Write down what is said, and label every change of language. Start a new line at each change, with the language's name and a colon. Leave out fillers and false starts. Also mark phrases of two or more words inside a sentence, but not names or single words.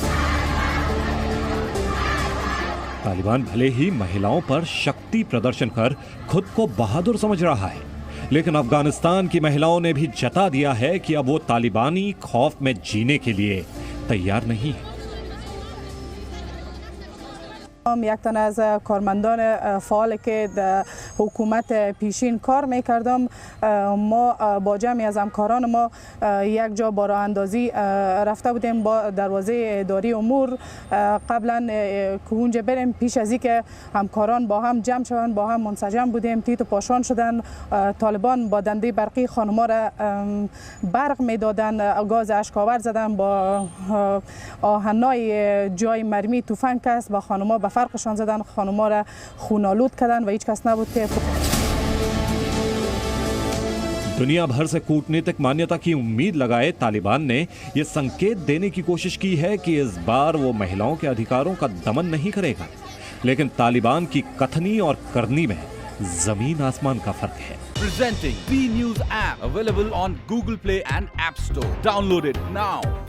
Hindi: तालिबान भले ही महिलाओं पर शक्ति प्रदर्शन कर खुद को बहादुर समझ रहा है, लेकिन अफगानिस्तान की महिलाओं ने भी जता दिया है कि अब वो तालिबानी खौफ में जीने के लिए तैयार नहीं है।
Persian: یک تن از کارمندان فعال که در حکومت پیشین کار میکردم، ما با جمعی از همکاران ما یک جا با راه اندازی رفته بودیم با دروازه اداری امور. قبلا که اونجا بریم پیش از اینکه همکاران با هم جمع شدن با هم منسجم بودیم، تیت و پاشان شدن. طالبان با دنده برقی خانما را برق میدادن، گاز اشکاور زدن، با آهنای جای مرمی تفنگ است با خانما فرقشان زدن، خانوما را خونالود کردن و هیچ کس نبود که
Hindi: दुनिया भर से कूटनीतिक मान्यता की उम्मीद लगाए तालिबान ने यह संकेत देने की कोशिश की है कि इस बार वो महिलाओं के अधिकारों का दमन नहीं करेगा, लेकिन तालिबान की कथनी और करनी में जमीन आसमान का फर्क है।
English: Presenting B News app available on Google Play and App Store. Download it now.